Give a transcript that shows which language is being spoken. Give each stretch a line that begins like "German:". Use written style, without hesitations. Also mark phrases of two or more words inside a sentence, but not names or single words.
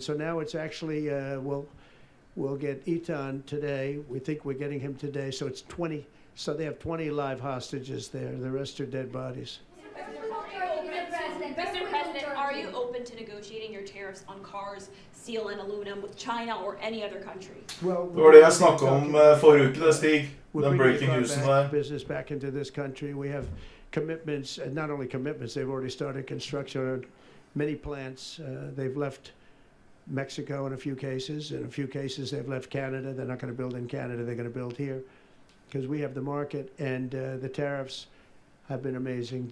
English: So now it's actually, we'll get Eitan today. We think we're getting him today. So it's 20. So they have 20 live hostages there. The rest are dead bodies. Mr. President, are you open to negotiating your tariffs on cars, steel, and aluminum with China or any other country? Well,
Norwegian: Det var det jeg snakket om forrige uke, det Stig. Den
English: breaking newsen
Norwegian: der.
English: Business back into this country. We have commitments, and not only commitments, they've already started construction on many plants. They've left Mexico in a few cases. In a few cases, they've left Canada. They're not going to build in Canada. They're going to build here because we have the market, and the tariffs have been amazing.